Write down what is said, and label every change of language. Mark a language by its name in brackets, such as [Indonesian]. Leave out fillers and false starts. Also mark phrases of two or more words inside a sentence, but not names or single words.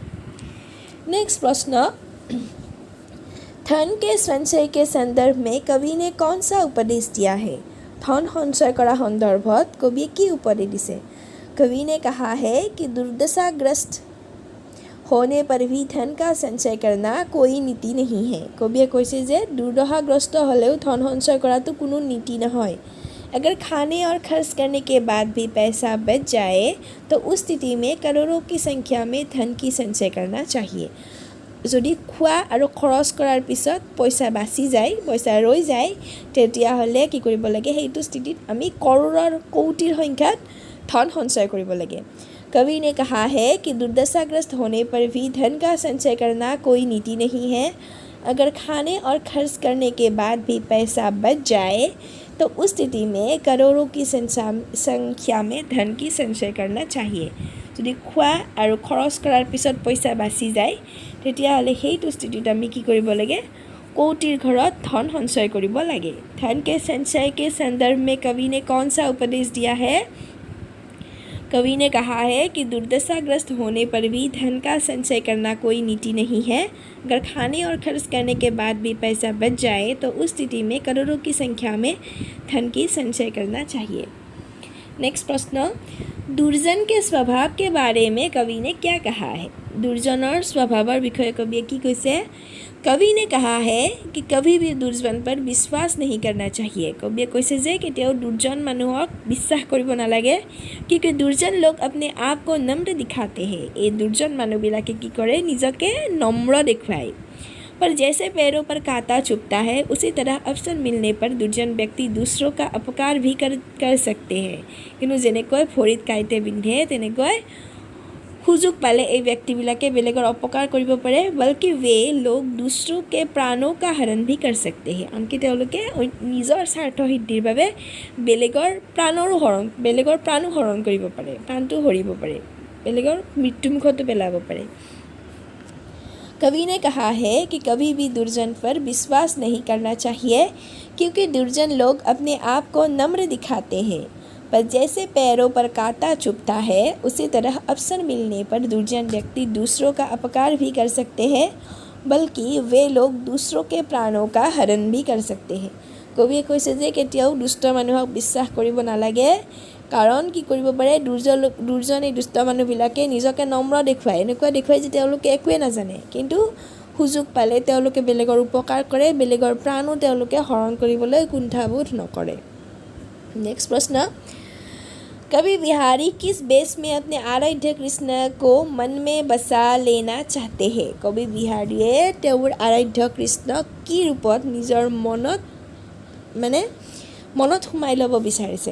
[Hindi] नेक्स्ट प्रश्न, धन के संचय के संदर्भ में कवि ने कौन सा उपदेश दिया है? [Assamese] ধন সঞ্চয় কৰা সন্দৰ্ভত কবিয়ে কি উপদেশ দিছে? [Hindi] कवि ने कहा है कि दुर्दशाग्रस्त होने पर भी धन का संचय करना कोई नीति नहीं है। [Assamese] কবিয়ে কৈছে যে দুৰ্দশাগ্ৰস্ত হলেও ধন সঞ্চয় কৰাতো কোনো নীতি নহয়। [Hindi] अगर खाने और खर्च करने के बाद भी पैसा बच जाए तो उस स्थिति में करोड़ों की संख्या में धन की संचय करना चाहिए। [Assamese] যদি খোৱা আৰু খৰচ কৰাৰ পিছত পইচা বাচি যায়, পইচা ৰৈ যায়, তেতিয়াহ'লে কি কৰিব লাগে, সেইটো স্থিতিত আমি কৰোৰৰ কোটিৰ সংখ্যাত ধন সঞ্চয় কৰিব লাগে। [Hindi] कवि ने कहा है कि दुर्दशाग्रस्त होने पर भी धन का संचय करना कोई नीति नहीं है। अगर खाने और खर्च करने के बाद भी पैसा बच जाए तो उस स्थिति में करोड़ों की संख्या में धन की संचय करना चाहिए। [Assamese] যদি খোৱা আৰু খৰচ কৰাৰ পিছত পইচা বাচি যায় তেতিয়াহ'লে সেইটো স্থিতিত আমি কি কৰিব লাগে, কোটিৰ ঘৰত ধন সঞ্চয় কৰিব লাগে। [Hindi] धन के संचय के संदर्भ में कवि ने कौन सा उपदेश दिया है? कवि ने कहा है कि दुर्दशाग्रस्त होने पर भी धन का संचय करना कोई नीति नहीं है। अगर खाने और खर्च करने के बाद भी पैसा बच जाए तो उस स्थिति में करोड़ों की संख्या में धन की संचय करना चाहिए। नेक्स्ट प्रश्न, दुर्जन के स्वभाव के बारे में कवि ने क्या कहा है? [Assamese] দুৰ্জনৰ স্বভাৱৰ বিষয় কবিয়ে কি কৈছে? [Hindi] कवि ने कहा है कि कभी भी दुर्जन पर विश्वास नहीं करना चाहिए। [Assamese] कविये কৈছে যে কেতিয়াও दुर्जन মানুহক বিশ্বাস কৰিব নালাগে, [Hindi] क्योंकि दुर्जन लोग अपने आप को नम्र दिखाते हैं। [Assamese] ये दुर्जन মানুহবিলাকে কি কৰে, নিজকে নম্ৰ দেখুৱায়। [Hindi] पर जैसे पैरों पर कांटा चुभता है उसी तरह अवसर मिलने पर दुर्जन व्यक्ति दूसरों का अपकार भी कर सकते हैं। [Assamese] কিন্তু যেনেকৈ ভৰিত কাঁইটে বিন্ধে তেনেকৈ সুযোগ পালে এই ব্যক্তিবিলাকে বেলেগৰ অপকাৰ কৰিব পাৰে। [Hindi] बल्कि वे लोग दूसरों के प्राणों का हरण भी कर सकते हैं। [Assamese] আনকি তেওঁলোকে নিজৰ স্বাৰ্থ সিদ্ধিৰ বাবে বেলেগৰ প্ৰাণো হৰণ কৰিব পাৰে, প্ৰাণটো হৰিব পাৰে, বেলেগৰ মৃত্যুমুখতো পেলাব পাৰে। [Hindi] कवि ने कहा है कि कभी भी दुर्जन पर विश्वास नहीं करना चाहिए, क्योंकि दुर्जन लोग अपने आप को नम्र दिखाते हैं। पर जैसे पैरों पर कांटा चुभता है उसी तरह अवसर मिलने पर दुर्जन व्यक्ति दूसरों का अपकार भी कर सकते हैं। बल्कि वे लोग दूसरों के प्राणों का हरण भी कर सकते हैं। [Assamese] कविये কৈছে যে কেতিয়াও দুষ্ট মানুহক বিশ্বাস কৰিব নালাগে, কাৰণ কি কৰিব পাৰে, দুৰ্জন এই দুষ্ট মানুহবিলাকে নিজকে নম্ৰ দেখুৱায়, এনেকুৱা দেখুৱায় যে তেওঁলোকে একোৱে নাজানে, কিন্তু সুযোগ পালে তেওঁলোকে বেলেগৰ উপকাৰ কৰে, বেলেগৰ প্ৰাণো তেওঁলোকে হৰণ কৰিবলৈ কুণ্ঠাবোধ নকৰে। [Hindi] नेक्स्ट प्रश्न, कवि बिहारी किस बेस में अपने आराध्य कृष्ण को मन में बसा लेना चाहते हैं? [Assamese] কবি বিহাৰীয়ে তেওঁৰ আৰাধ্য কৃষ্ণ কি ৰূপত নিজৰ মনত সোমাই ল'ব বিচাৰিছে।